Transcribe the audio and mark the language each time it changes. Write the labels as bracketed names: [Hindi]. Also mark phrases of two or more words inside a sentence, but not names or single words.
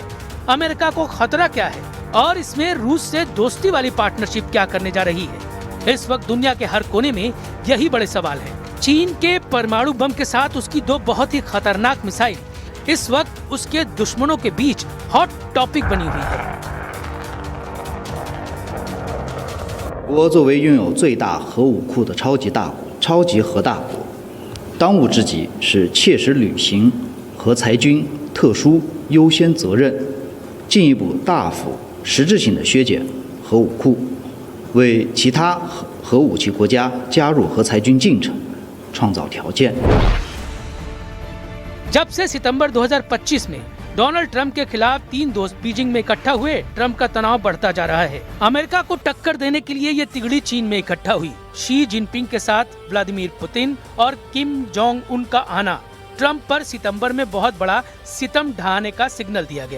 [Hindi] अमेरिका को खतरा क्या है? और इसमें रूस से दोस्ती वाली पार्टनरशिप क्या करने जा रही है? इस वक्त दुनिया के हर कोने में यही बड़े सवाल हैं। चीन के परमाणु बम के साथ उसकी दो बहुत ही खतरनाक मिसाइल इस वक्त उसके दुश्मनों के बीच [English] hot topic [Hindi] बनी हुई है। [Chinese] 我作为拥有最大核武库的超级大国、超级核大国，当务之急是切实履行核裁军特殊优先责任，进一步大幅实质性的削减核武库，为其他核武器国家加入核裁军进程创造条件。 [Hindi] जब से सितंबर 2025 में डोनाल्ड ट्रंप के खिलाफ 3 दोस्त बीजिंग में इकट्ठा हुए, ट्रंप का तनाव बढ़ता जा रहा है। अमेरिका को टक्कर देने के लिए ये तिगड़ी चीन में इकट्ठा हुई। शी जिनपिंग के साथ व्लादिमीर पुतिन और किम जोंग उन का आना ट्रंप पर सितंबर में बहुत बड़ा सितम ढहाने का सिग्नल दिया गया।